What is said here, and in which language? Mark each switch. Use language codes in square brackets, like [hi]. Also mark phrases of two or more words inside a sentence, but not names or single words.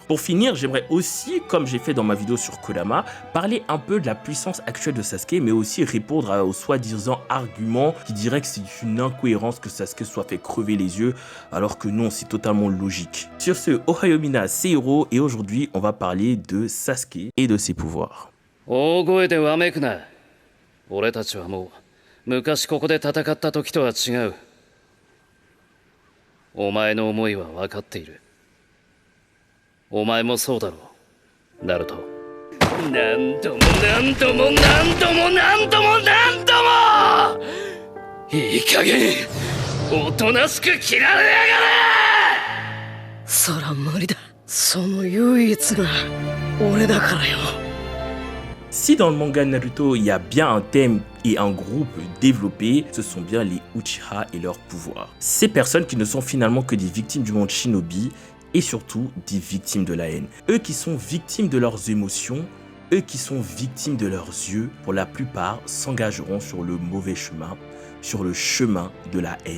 [fr] Pour finir, j'aimerais aussi, comme j'ai fait dans ma vidéo sur Kurama, parler un peu de la puissance actuelle de Sasuke, mais aussi répondre aux soi-disant arguments qui diraient que c'est une incohérence que Sasuke soit fait crever les yeux, alors que non, c'est totalement logique. Sur ce, Ohayomina, c'est Hiro, et aujourd'hui, on va parler de Sasuke et de ses pouvoirs. [ja] 大声でわめくな。俺たちはもう昔ここで戦った時とは違う。お前の思いは分かっている。お前もそうだろう、ナルト。何度も何度も何度も何度も何度もいい加減おとなしく切られやがれ。そら無理だ。その唯一が俺だからよ。 [fr] Si dans le manga Naruto, il y a bien un thème et un groupe développé, ce sont bien les Uchiha et leurs pouvoirs. Ces personnes qui ne sont finalement que des victimes du monde shinobi et surtout des victimes de la haine. Eux qui sont victimes de leurs émotions, eux qui sont victimes de leurs yeux, pour la plupart s'engageront sur le mauvais chemin, sur le chemin de la haine.